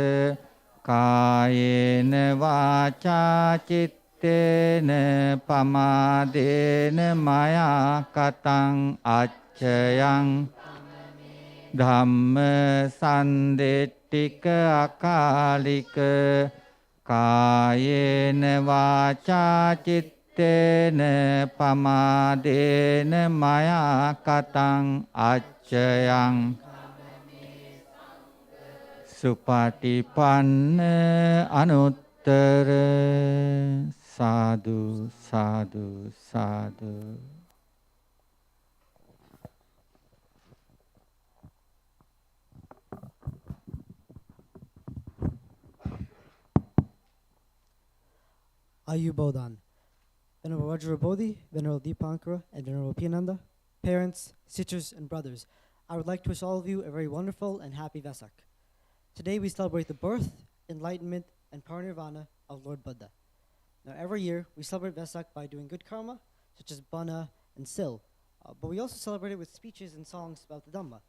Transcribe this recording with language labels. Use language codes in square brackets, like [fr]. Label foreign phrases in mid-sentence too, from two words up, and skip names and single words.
[pi] කායේන වාචා චිත්තේන පමාදේන මයා කතං අච්චයං ධම්ම සන්දෙට්ඨික අකාලික කායේන වාචා චිත්තේන පමාදේන මයා කතං අච්චයං සුපටිපන්න අනුත්තර සාදු සාදු සාදු. [en] Ayu Bodhan, Venerable Vajrabodhi, Venerable Deepankara, and Venerable Piyananda, parents, sisters, and brothers, I would like to wish all of you a very wonderful and happy Vesak. Today we celebrate the birth, enlightenment, and parinirvana of Lord Buddha. Now every year we celebrate Vesak by doing good karma, such as bana and sil, but we also celebrate it with speeches and songs about the Dhamma.